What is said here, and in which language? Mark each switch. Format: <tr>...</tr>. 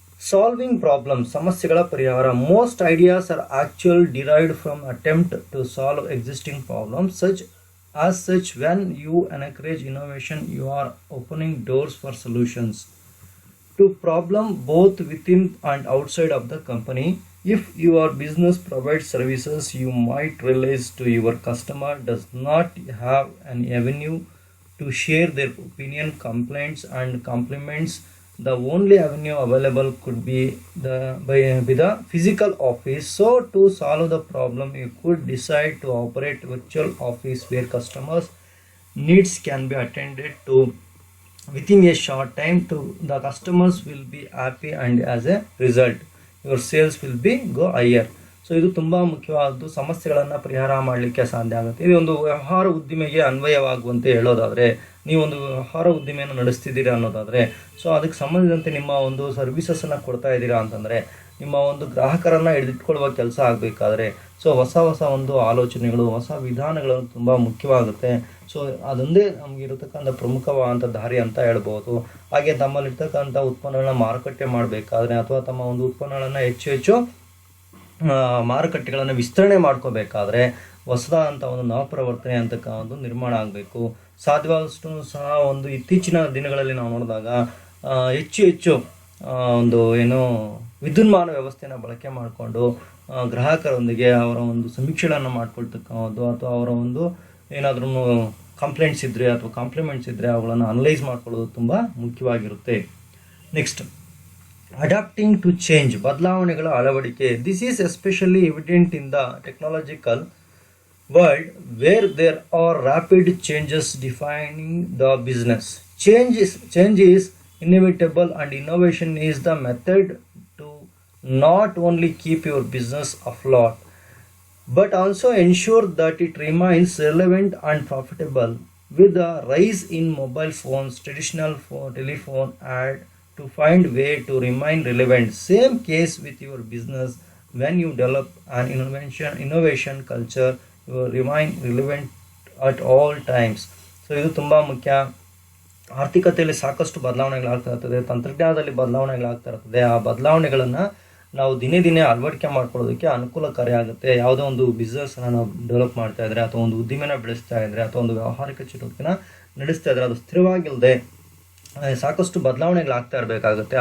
<en>solving problem,</en> <kn>ಸಮಸ್ಯೆಗಳ ಪರಿಹಾರ.</kn> <en>Most ideas are actual derived from attempt to solve existing problems. such when you encourage innovation, you are opening doors for solutions to problem both within and outside of the company. If your business provides services you might realize to your customer does not have an avenue to share their opinion, complaints and compliments, the only avenue available could be the physical office. So to solve the problem you could decide to operate virtual office where customers needs can be attended to within a short time. To the customers will be happy and as a result your sales will be go higher.</en> <kn>So ಇದು ತುಂಬ ಮುಖ್ಯವಾದದ್ದು. ಸಮಸ್ಯೆಗಳನ್ನು ಪರಿಹಾರ ಮಾಡಲಿಕ್ಕೆ ಸಾಧ್ಯ ಆಗುತ್ತೆ. ಇದು ಒಂದು ವ್ಯವಹಾರ ಉದ್ದಿಮೆಗೆ ಅನ್ವಯವಾಗುವಂತೆ ಹೇಳೋದಾದರೆ, ನೀವೊಂದು ವ್ಯವಹಾರ ಉದ್ದಿಮೆಯನ್ನು ನಡೆಸ್ತಿದ್ದೀರಾ ಅನ್ನೋದಾದರೆ, ಸೊ ಅದಕ್ಕೆ ಸಂಬಂಧಿಸಿದಂತೆ ನಿಮ್ಮ ಒಂದು ಸರ್ವಿಸಸನ್ನು ಕೊಡ್ತಾ ಇದ್ದೀರಾ ಅಂತಂದರೆ, ನಿಮ್ಮ ಒಂದು ಗ್ರಾಹಕರನ್ನು ಹಿಡಿದಿಟ್ಕೊಳ್ಳುವ ಕೆಲಸ ಆಗಬೇಕಾದ್ರೆ ಸೊ ಹೊಸ ಹೊಸ ಒಂದು ಆಲೋಚನೆಗಳು, ಹೊಸ ವಿಧಾನಗಳು ತುಂಬ ಮುಖ್ಯವಾಗುತ್ತೆ. ಸೊ ಅದೊಂದೇ ನಮಗಿರತಕ್ಕಂಥ ಪ್ರಮುಖವಾದಂಥ ದಾರಿ ಅಂತ ಹೇಳ್ಬೋದು. ಹಾಗೆ ತಮ್ಮಲ್ಲಿರ್ತಕ್ಕಂಥ ಉತ್ಪನ್ನಗಳನ್ನ ಮಾರುಕಟ್ಟೆ ಮಾಡಬೇಕಾದ್ರೆ ಅಥವಾ ತಮ್ಮ ಒಂದು ಉತ್ಪನ್ನಗಳನ್ನು ಹೆಚ್ಚು ಮಾರುಕಟ್ಟೆಗಳನ್ನು ವಿಸ್ತರಣೆ ಮಾಡ್ಕೋಬೇಕಾದ್ರೆ ಹೊಸದಾದಂಥ ಒಂದು ನವಪ್ರವರ್ತನೆ ಅಂತಕ್ಕ ಒಂದು ನಿರ್ಮಾಣ ಆಗಬೇಕು. ಸಾಧ್ಯವಾದಷ್ಟು ಸಹ ಒಂದು ಇತ್ತೀಚಿನ ದಿನಗಳಲ್ಲಿ ನಾವು ನೋಡಿದಾಗ ಹೆಚ್ಚು ಒಂದು ಏನು ವಿದ್ಯುನ್ಮಾನ ವ್ಯವಸ್ಥೆನ ಬಳಕೆ ಮಾಡಿಕೊಂಡು ಗ್ರಾಹಕರೊಂದಿಗೆ ಅವರ ಒಂದು ಸಮೀಕ್ಷೆಗಳನ್ನು ಮಾಡ್ಕೊಳ್ತಕ್ಕಂಥದ್ದು ಅಥವಾ ಅವರ ಒಂದು ಏನಾದ್ರೂ ಕಂಪ್ಲೇಂಟ್ಸ್ ಇದ್ದರೆ ಅಥವಾ ಕಾಂಪ್ಲಿಮೆಂಟ್ಸ್ ಇದ್ದರೆ ಅವುಗಳನ್ನು ಅನಲೈಸ್ ಮಾಡ್ಕೊಳ್ಳೋದು ತುಂಬ ಮುಖ್ಯವಾಗಿರುತ್ತೆ.</kn> <en>next, adapting to change,</en> <kn>ಬದಲಾವಣೆಗಳ ಅಳವಡಿಕೆ.</kn> <en>This is especially evident in the technological world where there are rapid changes defining the business. Change is inevitable, and innovation is the method to not only keep your business afloat but also ensure that it remains relevant and profitable. With the rise in mobile phones, traditional telephone had to find way to remain relevant. Same case with your business. When you develop an innovation culture, you remain relevant at all times.</en> <kn>So ಇದು ತುಂಬ ಮುಖ್ಯ. ಆರ್ಥಿಕತೆಯಲ್ಲಿ ಸಾಕಷ್ಟು ಬದಲಾವಣೆಗಳಾಗ್ತಾ ಇರ್ತದೆ, ತಂತ್ರಜ್ಞಾನದಲ್ಲಿ ಬದಲಾವಣೆಗಳಾಗ್ತಾ ಇರ್ತದೆ. ಆ ಬದಲಾವಣೆಗಳನ್ನು ನಾವು ದಿನೇ ದಿನೇ ಅಳವಡಿಕೆ ಮಾಡ್ಕೊಳ್ಳೋದಕ್ಕೆ ಅನುಕೂಲಕಾರಿ ಆಗುತ್ತೆ. ಯಾವುದೋ ಒಂದು ಬಿಸ್ನೆಸ್ನ ನಾವು ಡೆವಲಪ್ ಮಾಡ್ತಾ ಇದ್ದರೆ ಅಥವಾ ಒಂದು ಉದ್ದಿಮೆನ ಬೆಳೆಸ್ತಾ ಇದ್ದರೆ ಅಥವಾ ಒಂದು ವ್ಯಾವಹಾರಿಕ ಚಟುವಟಿಕೆನ ನಡೆಸ್ತಾ ಇದ್ದರೆ ಅದು ಸ್ಥಿರವಾಗಿಲ್ಲದೆ ಸಾಕಷ್ಟು ಬದಲಾವಣೆಗಳಾಗ್ತಾ ಇರಬೇಕಾಗುತ್ತೆ.</kn>